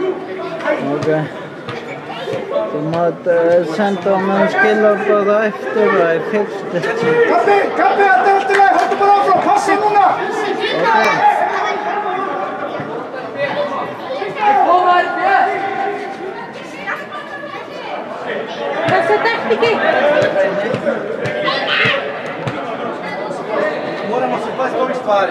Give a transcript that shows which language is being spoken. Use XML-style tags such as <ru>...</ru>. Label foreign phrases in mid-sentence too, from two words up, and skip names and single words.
<is>Ok. Þú mátt senda á mér skilabóð á eftir og ég</is> <en>fixed it.</en> <is>Kappi, þetta er allt í lagi, haltu bara áfram, passa núna! Þessa taktíki!</is> <hr>Moramo se paziti ovih stvari.</hr>